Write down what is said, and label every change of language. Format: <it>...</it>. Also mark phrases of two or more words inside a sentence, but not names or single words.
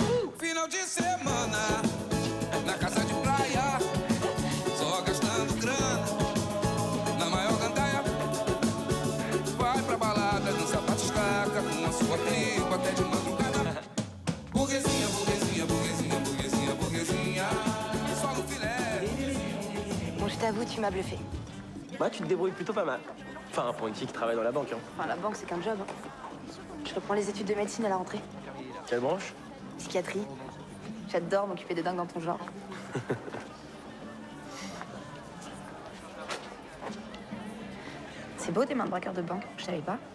<pt>Final de semana, na casa de praia, só gastando grana, na maior gandaia. Vai pra balada, dança batistaca, com a sua tribo até de madrugada. Burguesinha, burguesinha, burguesinha, burguesinha, burguesinha, só no filé.</pt> <fr>Bon, je t'avoue, tu m'as bluffé. Ouais, tu te débrouilles plutôt pas mal. Enfin, pour une fille qui travaille dans la banque, hein. Enfin, la banque, c'est qu'un job. Hein. Je reprends les études de médecine à la rentrée. Quelle branche? Psychiatrie. J'adore m'occuper des dingues dans ton genre. C'est beau tes mains de braqueur de banque, je savais pas.</fr>